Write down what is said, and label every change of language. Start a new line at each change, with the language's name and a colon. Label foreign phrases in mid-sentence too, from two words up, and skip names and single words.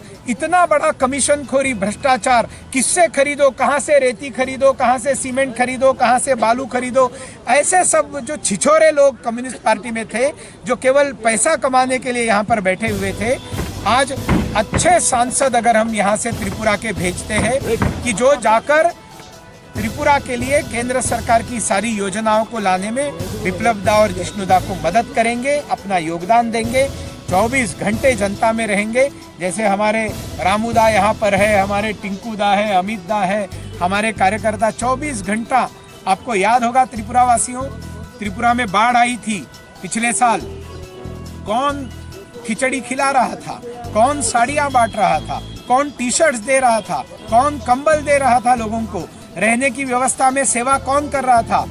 Hindi: इतना बड़ा कमीशन खोरी, भ्रष्टाचार, किससे खरीदो, कहाँ से रेती खरीदो, कहाँ से सीमेंट खरीदो, कहाँ से बालू खरीदो, ऐसे सब जो छिछोरे लोग कम्युनिस्ट पार्टी में थे, जो केवल पैसा कमाने के लिए यहाँ पर बैठे हुए थे, आज अच्छे सांसद अगर हम यहाँ से त्रिपुरा के भेजते हैं कि जो जाकर त्रिपुरा के लिए केंद्र सरकार की सारी योजनाओं को लाने में बिप्लब दा और जिष्णु दा को मदद करेंगे, अपना योगदान देंगे, 24 घंटे जनता में रहेंगे। जैसे हमारे रामू दा यहाँ पर है, हमारे टिंकू दा है, अमित दा है, हमारे कार्यकर्ता 24 घंटा। आपको याद होगा त्रिपुरा वासियों, त्रिपुरा में बाढ़ आई थी पिछले साल, कौन खिचड़ी खिला रहा था, कौन साड़ियाँ बांट रहा था, कौन टी शर्ट्स दे रहा था, कौन कंबल दे रहा था, लोगों को रहने की व्यवस्था में सेवा कौन कर रहा था?